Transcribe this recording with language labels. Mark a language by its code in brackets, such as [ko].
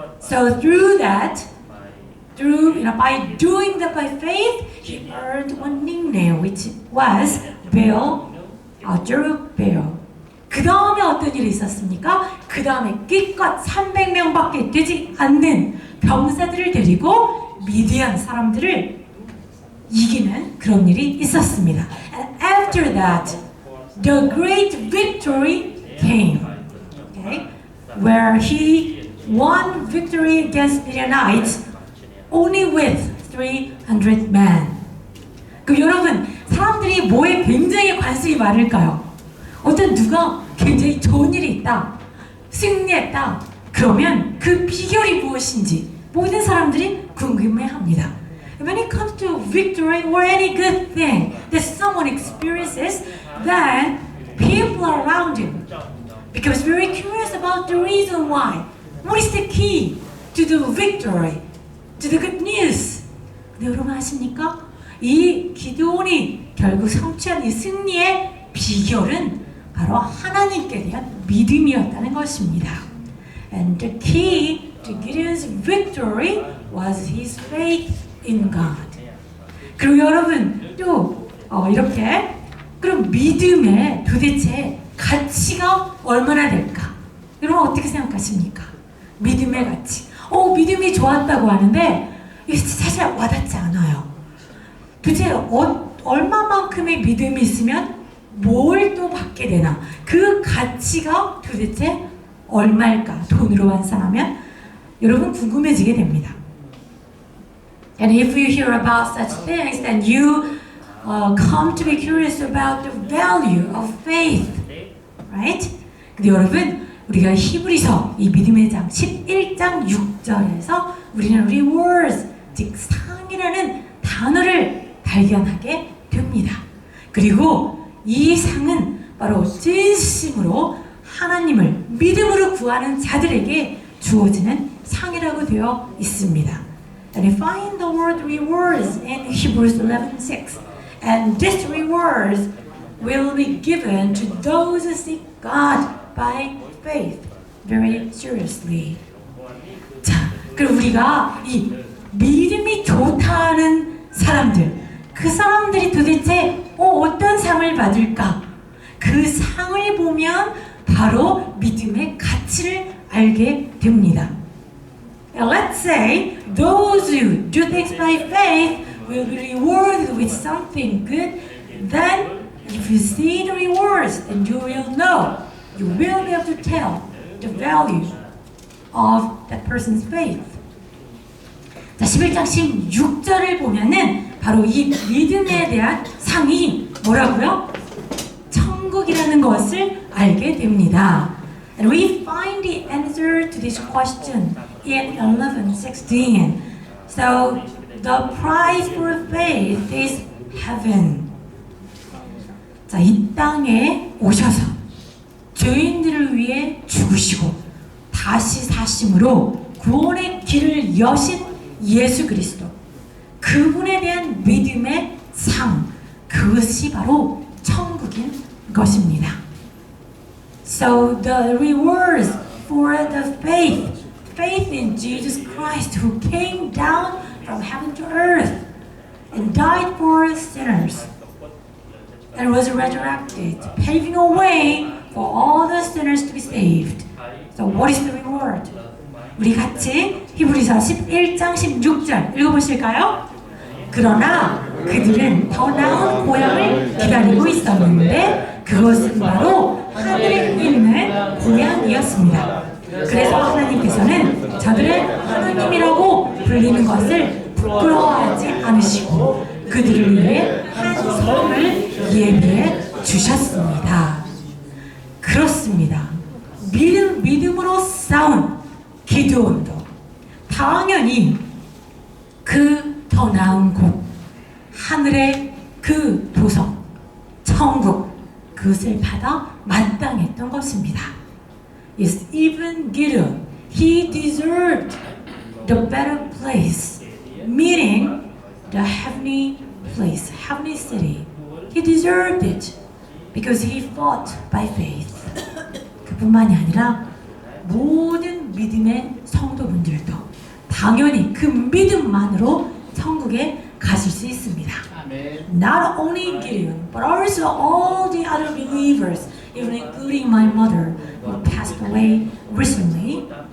[en] So through that, by doing that by faith, he earned one nickname, which was Baal, Jerubbaal. [ko] 그 다음에 어떤 일이 있었습니까? 그 다음에 기껏 300명밖에 되지 않는 병사들을 데리고 미디안 사람들을 이기는 그런 일이 있었습니다. [en] And after that, the great victory came, okay? Where he won victory against Midianites only with 300 men. [ko] 그 여러분, 사람들이 뭐에 굉장히 관심이 많을까요? 어떤 누가 굉장히 좋은 일이 있다, 승리했다, 그러면 그 비결이 무엇인지 모든 사람들이 궁금해합니다. [en] When it comes to victory or any good thing that someone experiences, then people around him becomes very curious about the reason why. What is the key to the victory, to the good news? [ko] 근데 여러분 아십니까? 이 기드온이 결국 성취한 이 승리의 비결은 바로 하나님께 대한 믿음이었다는 것입니다. [en] And the key to Gideon's victory was his faith in God. [ko] 그리고 여러분 또 이렇게 그럼 믿음의 도대체 가치가 얼마나 될까? 여러분 어떻게 생각하십니까? 믿음의 가치. 믿음이 좋았다고 하는데 이게 사실 와닿지 않아요. 도대체 얼마만큼의 믿음이 있으면 뭘 또 받게 되나? 그 가치가 도대체 얼마일까? 돈으로 환산하면 여러분 궁금해지게 됩니다. [en] And if you hear about such things, then you come to be curious about the value of faith, right? [ko] 근데 여러분 우리가 히브리서 이 믿음의 장 11장 6절에서 우리는 rewards, 즉 상이라는 단어를 발견하게 됩니다. 그리고 이 상은 바로 진심으로 하나님을 믿음으로 구하는 자들에게 주어지는 상이라고 되어 있습니다. [en] And we find the word rewards in Hebrews 11:6. And this rewards will be given to those who seek God by faith very seriously. [ko] 자, 그럼 우리가 이 믿음이 좋다는 사람들, 그 사람들이 도대체 어떤 상을 받을까? 그 상을 보면 바로 믿음의 가치를 알게 됩니다. [en] And let's say those who do things by faith will be rewarded with something good. Then, if you see the rewards, then you will know. You will be able to tell the value of that person's faith. [ko] 자, 11장 16절을 보면은 바로 이 믿음에 대한 상이 뭐라고요? 천국이라는 것을 알게 됩니다. [en] And we find the answer to this question in 11:16. So the price for faith is heaven. [ko] 자, 이 땅에 오셔서 죄인들을 위해 죽으시고 다시 사심으로 구원의 길을 여신 예수 그리스도, 그분에 대한 믿음의 상, 그것이 바로 천국인 것입니다. [en] So the rewards for the faith in Jesus Christ who came down from heaven to earth and died for sinners and was resurrected, paving a way for all the sinners to be saved. So what is the reward? [ko] 우리 같이 히브리서 11장 16절 읽어보실까요? 그러나 그들은 더 나은 고향을 기다리고 있었는데 그것은 바로 하늘에 있는 고향이었습니다. 그래서 하나님께서는 저들을 하나님이라고 불리는 것을 부끄러워하지 않으시고 그들을 위해 한 성을 예비해 주셨습니다. 그렇습니다. 믿음으로 싸운 기드온도 당연히 그 더 나은 곳, 하늘의 그 보석, 천국, 그것을 받아 마땅했던 것입니다. [en] Yes, even Gideon, he deserved the better place, meaning the heavenly place, heavenly city. He deserved it because he fought by faith. [ko] 그뿐만이 아니라 모든 믿음의 성도분들도 당연히 그 믿음만으로 천국에 가실 수 있습니다. [en] Not only Gideon, but also all the other believers, even including my mother, who passed away recently.